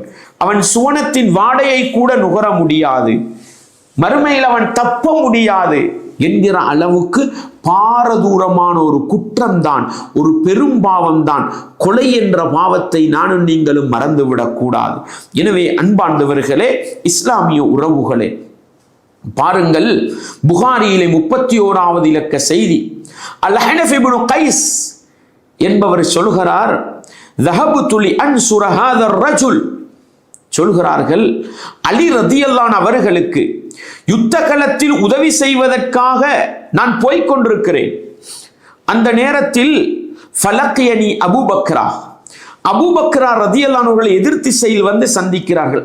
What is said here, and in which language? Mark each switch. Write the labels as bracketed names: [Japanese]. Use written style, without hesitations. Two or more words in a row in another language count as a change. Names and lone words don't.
[Tamil] அவன் சுவனத்தின் வாடையை கூட நுகர முடியாது, மறுமையில் அவன் தப்ப முடியாது என்கிற அளவுக்கு பாரதூரமான ஒரு குற்றம்தான், ஒரு பெரும்பாவம்தான் கொலை என்ற பாவத்தை நானும் நீங்களும் மறந்துவிடக் கூடாது. எனவே அன்பார்ந்தவர்களே, இஸ்லாமிய உறவுகளே, பாருங்கள், புகாரியிலே 31வது இலக்க செய்தி, அல் ஹனஃப் இப்னு கைஸ் என்பவர் சொல்கிறார், [Arabic] ذهبت لأنصر هذا الرجل. [Tamil] சொல்கிறார்கள், அலி ரதியல்லாஹு அவர்களுக்கு யுத்த களத்தில் உதவி செய்வதற்காக நான் போய்கொண்டிருக்கிறேன். அந்த நேரத்தில் ஃபலக்கியனி அபூபக்ரா, அபூ பக்ரா [Arabic] رضي الله عنه [Tamil] அவர்களை எதிர் திசையில் வந்து சந்திக்கிறார்கள்.